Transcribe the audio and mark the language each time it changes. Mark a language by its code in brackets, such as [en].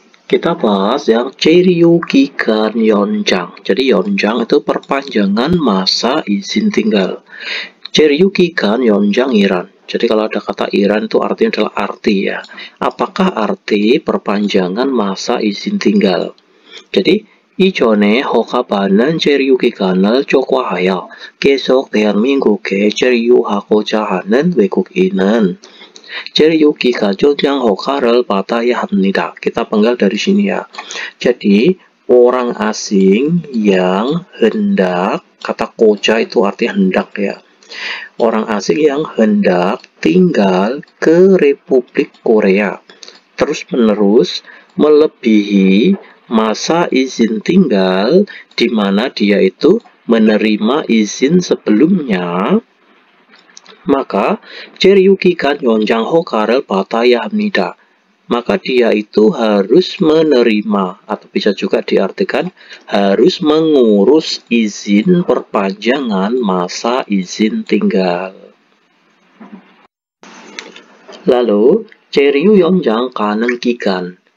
[id] Kita bahas yang 체류 기간 연장. Jadi 연장 itu perpanjangan masa izin tinggal. [ko] 체류 기간 연장이란. [id] Jadi kalau ada kata iran itu artinya adalah arti ya. Apakah arti perpanjangan masa izin tinggal? [ko] Jadi 이전에 허가받는 체류 기간을 초과하여 계속 대한민국에 체류하고자 하는 외국인은 체류 기간 연장 허가를 받아야 합니다. [id] Kita penggal dari sini ya. Jadi orang asing yang hendak, kata koja itu artinya hendak ya. Orang asing yang hendak tinggal ke Republik Korea terus-menerus melebihi masa izin tinggal di mana dia itu menerima izin sebelumnya, maka [ko] 체류 기간 연장 허가를 받아야 합니다. [id] Maka dia itu harus menerima, atau bisa juga diartikan harus mengurus izin perpanjangan masa izin tinggal. [ko] Lalu 체류 연장 가능 기간.